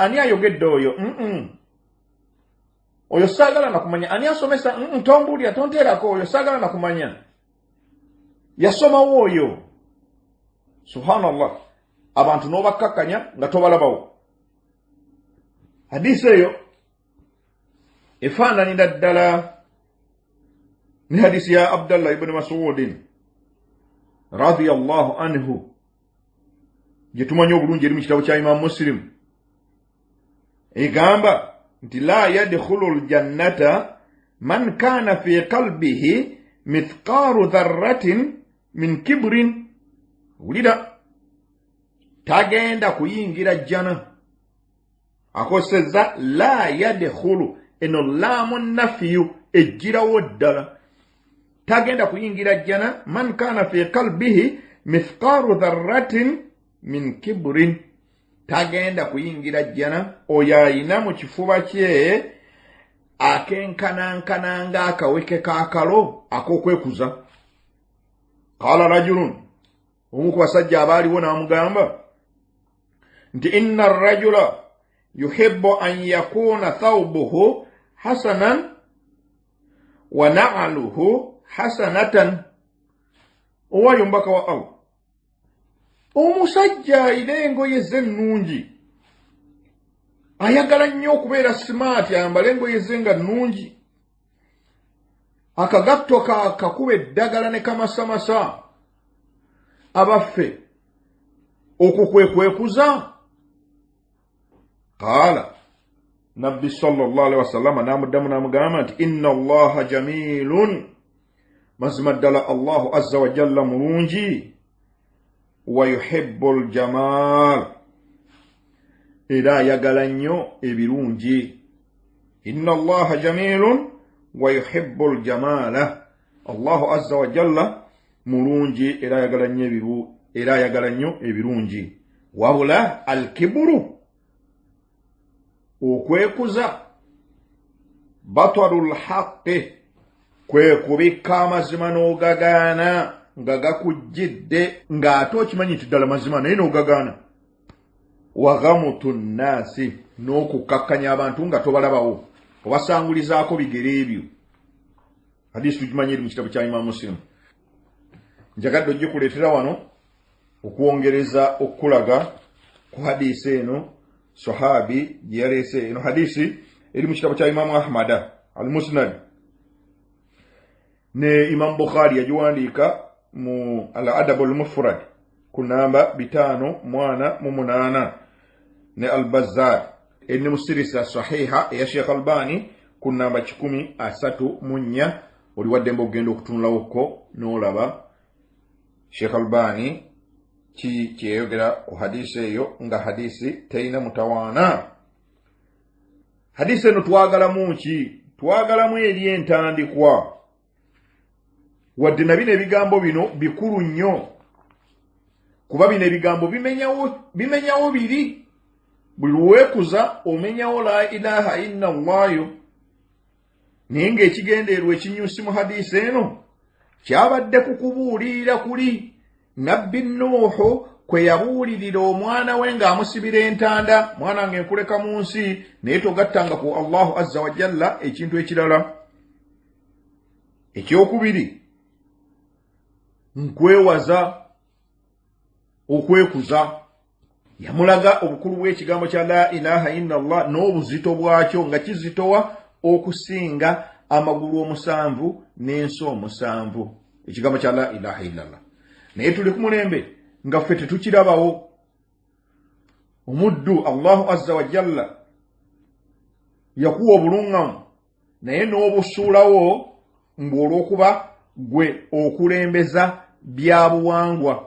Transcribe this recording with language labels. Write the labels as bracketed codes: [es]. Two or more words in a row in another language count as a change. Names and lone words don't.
[lg] Ani ayogedde oyo? Oyo saagala na kumanya. Ani asomesa? Tombuulira, tonteerako, oyo saagala na kumanya. Yasomawo oyo. Subhanallah. Abantu n'obakkakkanya nga tobalabawo. Hadisi eyo efaananira ddala ne hadisi ya Abdallah ibn Mas'ud [ar] رضي الله عنه, [lg] gye tumanyi obulungi eri mu kitabo kya Imam Muslim. Egamba nti [ar] لا يدخل الجنة من كان في قلبه مثقال ذرة من كبر. [lg] Wulira, tagenda kuyingira jjana. Akosezza [ar] لا يدخل, [lg] eno [ar] لام نافية [lg] ejjirawo ddala. tagenda kuyingira jjana [ar] من كان في قلبه مثقال ذرة من كبر [lg] tagenda kuyingira jjana oyo ayina mu kifuba kye akenkanankananga akaweke kaakalo ak'okwekuza. [ar] قال رجل [lg] omu ku basajja abaaliwo n'amugamba nti [ar] إن الرجل يحب أن يكون ثوبه حسنا ونعله حسنة. [lg] Owayo mbaka wa Allah, omusajja alina engoye ze nnungi, ayagala nnyo okubeera smart, ayambala engoye ze nga nnungi, akagatto kakuba eddagala ne kamasamasa. Abaffe okukwekuza. [ar] قال النبي صلى الله عليه وسلم [lg] namuddamu namugamba nti [ar] إن الله جميل, [lg] mazima ddala [ar] الله عز وجل mulungi, ويحب الجمال, [lg] era ayagala nnyo ebirungi. [ar] إن الله جميل ويحب الجمال, الله عز وجل [lg] mulungi era ayagala nnyo ebirungi. Wabula al-kibru, okwekuza, [ar] بطر الحق, [lg] kwe kubika amazima n'ogagaana nga gakujjidde ng'ate okimanyi nti ddala mazima naye n'ogagaana. [ar] وغمط الناس, [lg] n'okukakkanya abantu nga tobalabawo, obasangulizaako bigere ebyo. Hadisi tugimanyi eri mu kitabu kya Imam Muslim. Njagadde ojje kuleetera wano okuwongereza okulaga ku hadisi eno sahabi gye yaleese. Eno hadisi eri mu kitabu kya Imam Ahmad al-Musnad, ne Imam Bukhari yagiwandiika mu al-Adab al-Mufrad ku namba 588, ne al-Bazzar eri mu sirisa sahiha ya Sheikh Albani ku namba 134. oli waddembe okugenda okutunulawoko n'olaba Sheikh Albani kyeyogera ku hadisi eyo nga hadisi teina mutawaana. Hadisi eno twagalamu ki? Twagalamu eri entandikwa, wadde na bino ebigambo bino bikulu nnyo, kuba bino ebigambo bimenyawo biri. Buli lwekuza omenyawo [ar] لا إله إلا الله, [lg] naye ng'ekigendeerwa ekinyusi mu hadisi eno kyabadde kukubuulirira kuli Nabbi Nuuhu kwe yabuulirira omwana we ng'amusibira entanda, mwana wange nkuleka mu nsi naye togattanga ku [ar] الله عز وجل [lg] ekintu ekirala. Ekyokubiri, nkwewaza, okwekuza. Yamulaga obukulu bw'ekigambo kya [ar] لا إله إلا الله [lg] n'obuzito bwakyo nga kizitowa okusinga amagulu 7 n'enso 7, ekigambo kya [ar] لا إله إلا الله. [lg] Naye tuli ku mulembe nga ffe tetukirabawo. Omuddu [ar] الله عز وجل [lg] yakuwa obuluŋŋamu naye n'obusuulawo ng'olw'okuba gwe okulembeza bya buwangwa.